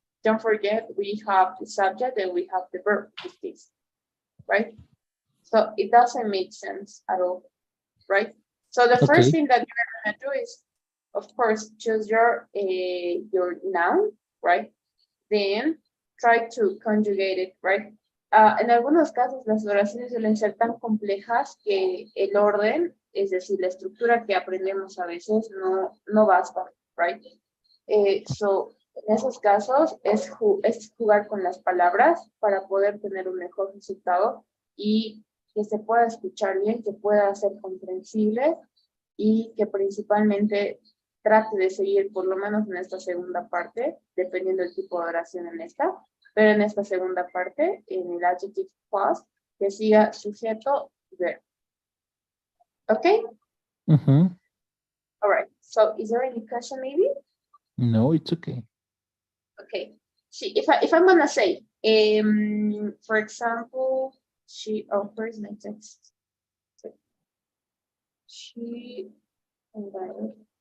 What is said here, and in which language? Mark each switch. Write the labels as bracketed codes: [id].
[en] Don't forget, we have the subject and we have the verb, with this, right? So it doesn't make sense at all, right? So the first thing that you're gonna do is, of course, choose your noun, right? Then try to conjugate it, right? [es] En algunos casos las oraciones suelen ser tan complejas que el orden, es decir, la estructura que aprendemos a veces no basta, right? So, en esos casos es jugar con las palabras para poder tener un mejor resultado y que se pueda escuchar bien, que pueda ser comprensible y que principalmente trate de seguir por lo menos en esta segunda parte, dependiendo del tipo de oración en esta, pero en esta segunda parte, en el adjective clause, que siga sujeto, verbo. [en] Okay? All right. So, is there any question maybe? No, it's okay. Okay. See, if I'm gonna say, for example, where's my text? She invited.